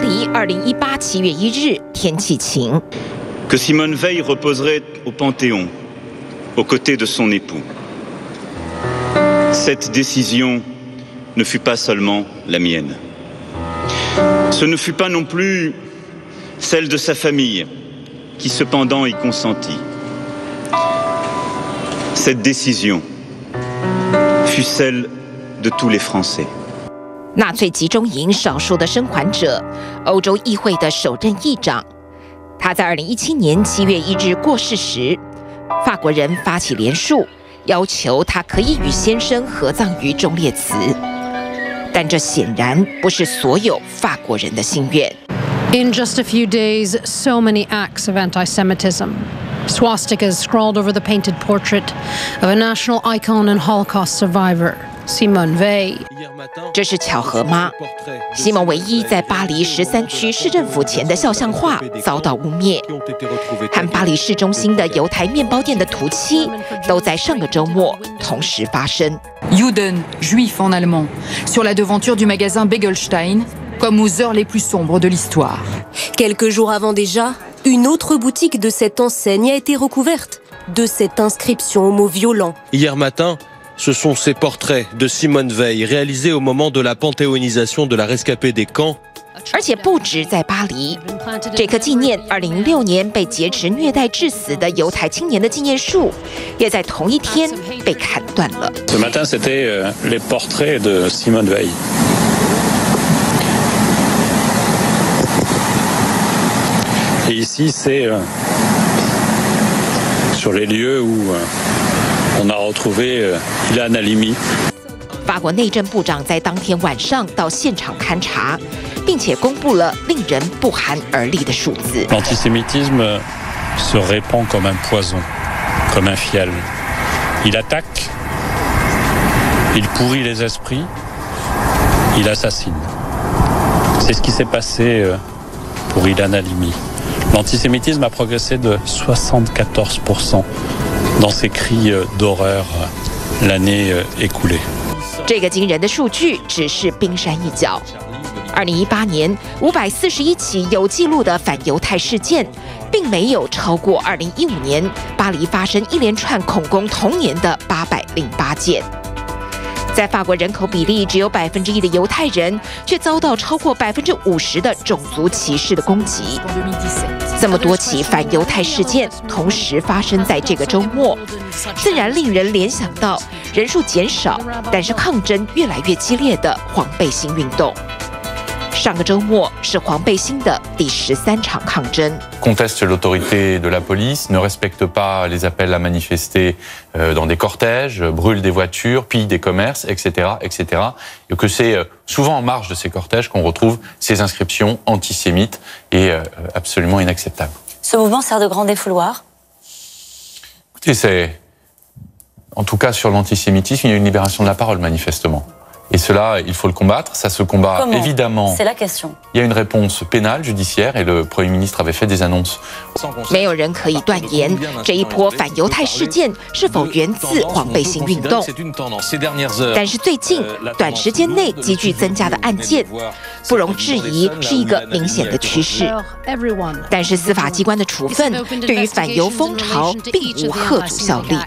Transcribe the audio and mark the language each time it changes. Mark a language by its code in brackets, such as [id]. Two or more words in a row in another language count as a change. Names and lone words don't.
[zh] 2018 7 月1日，天气晴。 [fr] Que Simone Veil reposerait au Panthéon, aux côtés de son époux. Cette décision ne fut pas seulement la mienne. Ce ne fut pas non plus celle de sa famille, qui cependant y consentit. Cette décision fut celle de tous les Français. [zh] 纳粹集中营少数的生还者，欧洲议会的首任议长。他在2017年7月1日过世时，法国人发起联署，要求他可以与先生合葬于忠烈祠。但这显然不是所有法国人的心愿。 [en] In just a few days, so many acts of anti-Semitism. Swastikas scrawled over the painted portrait of a national icon and Holocaust survivor, Simone Veil. [zh] 这是巧合吗？西蒙唯一在巴黎13区市政府前的肖像画遭到污蔑，和巴黎市中心的犹太面包店的涂漆都在上个周末同时发生。 [fr] Juden, juif en allemand, sur la devanture du magasin Begelstein, comme aux heures les plus sombres de l'histoire. Quelques jours avant déjà, une autre boutique de cette enseigne a été recouverte de cette inscription au mot violent. Hier matin, ce sont ces portraits de Simone Veil réalisés au moment de la panthéonisation de la rescapée des camps. [zh] 而且不止在巴黎，这棵纪念2006年被劫持虐待致死的犹太青年的纪念树，也在同一天被砍断了。 [fr] Ce matin, c'était les portraits de Simone Veil. Et ici, c'est sur les lieux où on a retrouvé Ilan Halimi. [zh] 法国内政部长在当天晚上到现场勘查，并且公布了令人不寒而栗的数字。 [fr] L'antisémitisme se répand comme un poison, comme un fiel. Il attaque, il pourrit les esprits, il assassine. C'est ce qui s'est passé pour Ilan Halimi. L'antisémitisme a progressé de 74% dans ces cris d'horreur l'année écoulée. [zh] 这个惊人的数据只是冰山一角。2018年541起有记录的反犹太事件，并没有超过2015年巴黎发生一连串恐攻同年的808件。在法国人口比例只有1%的犹太人，却遭到超过50%的种族歧视的攻击。这么多起反犹太事件同时发生在这个周末，自然令人联想到人数减少，但是抗争越来越激烈的黄背心运动。上个周末是黄背心的第13场抗争。 [fr] Conteste l'autorité de la police, ne respecte pas les appels à manifester dans des cortèges, brûle des voitures, pille des commerces, etc., etc. Et que c'est souvent en marge de ces cortèges qu'on retrouve ces inscriptions antisémites et absolument inacceptables. Ce mouvement sert de grand défouloir. Écoutez, c'est en tout cas sur l'antisémitisme, il y a une libération de la parole manifestement. Et cela, il faut le combattre. Ça se combat Comment? évidemment. C'est la question. Il y a une réponse pénale, judiciaire, et le Premier ministre avait fait des annonces. [zh] 没有人可以断言这一波反犹太事件是否源自黄背心运动。但是最近短时间内急剧增加的案件，不容置疑是一个明显的趋势。但是司法机关的处分对于反犹风潮并无吓阻效力。